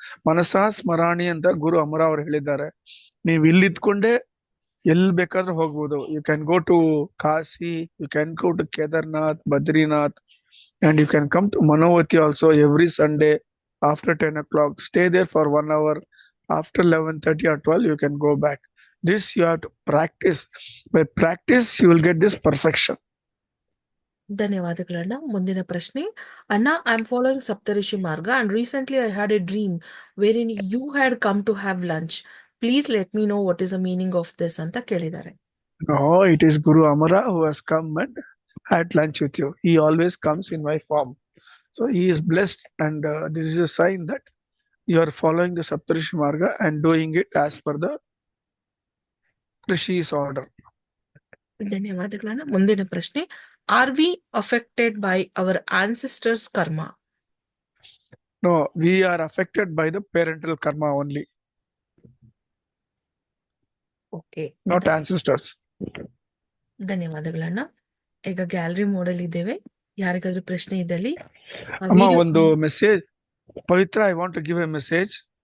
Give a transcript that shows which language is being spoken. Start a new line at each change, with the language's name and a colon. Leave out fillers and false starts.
Kannada: ಮನಸ ಸ್ಮರಾಣಿ ಅಂತ ಗುರು ಅಮರ ಅವರು ಹೇಳಿದ್ದಾರೆ. ನೀವು ಇಲ್ಲಿದ್ಕೊಂಡೇ ಎಲ್ಲಿ ಬೇಕಾದ್ರೂ ಹೋಗ್ಬೋದು.
English: You can go to Kashi, you can go to Kedarnath, Badrinath, and you can come to Manavati also every Sunday after 10 o'clock. Stay there for 1 hour. After 11:30 or 12, you can go back. This you have to practice. By practice, you will get this perfection.
Kannada: ಧನ್ಯವಾದಗಳಣ್ಣ. ಮುಂದಿನ ಪ್ರಶ್ನೆ.
English: ಅಣ್ಣ, I am following Saptarishi Marga and recently I had a dream wherein you had come to have lunch. Please let me know what is the meaning of this
Kannada: ಅಂತ ಕೇಳಿದ್ದಾರೆ.
English: No, it is Guru Amara who has come and had lunch with you. He always comes in my form. So he is blessed, and this is a sign that you are following the Saptarishi Marga and doing it as per the Rishi's order.
Kannada: ಧನ್ಯವಾದಗಳಣ್ಣ. ಮುಂದಿನ ಪ್ರಶ್ನೆ.
English: Are we affected by our ancestors karma? No, we are affected by the parental karma only, okay, not ancestors.
Kannada: ಧನ್ಯವಾದಗಳಣ್ಣ. ಈಗ gallery model ಇದ್ದೇವೆ. ಯಾರಿಗಾದ್ರೂ ಪ್ರಶ್ನೆ ಇದ್ದಲ್ಲಿ
English: Amma, ಒಂದು message. Pavitra, I want to give a message.